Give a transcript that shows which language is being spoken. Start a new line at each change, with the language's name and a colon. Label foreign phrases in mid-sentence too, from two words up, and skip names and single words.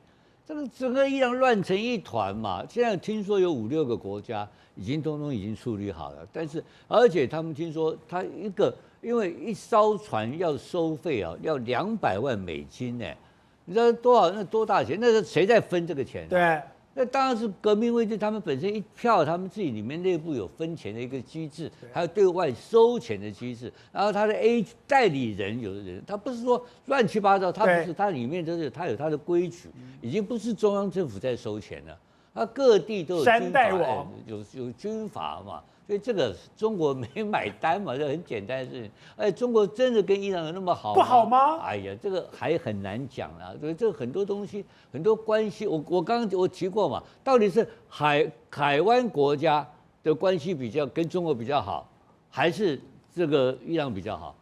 Chinese: 這個整個伊朗亂成一團嘛。現在聽說有5-6個國家通通已經處理好了，但是而且他們聽說他因為一艘船要收費要200萬美金呢，你知道多少？那多大錢？那是誰在分這個錢？對。那當然是革命衛隊，他們本身一票，他們自己裡面內部有分錢的一個機制，還有對外收錢的機制。然後他的代理人，有的人他不是說亂七八糟，他不是，他裡面都是他有他的規矩，已經不是中央政府在收錢了，他各地都有軍閥，有軍閥嘛。所以這個中國沒買單嘛，這很簡單的事情。中國真的跟伊朗有那麼好嗎？不好嗎？哎呀，這個還很難講啦。所以這個很多東西、很多關係，我剛剛我提過嘛，到底是海灣國家的關係比較跟中國比較好，還是這個伊朗比較好？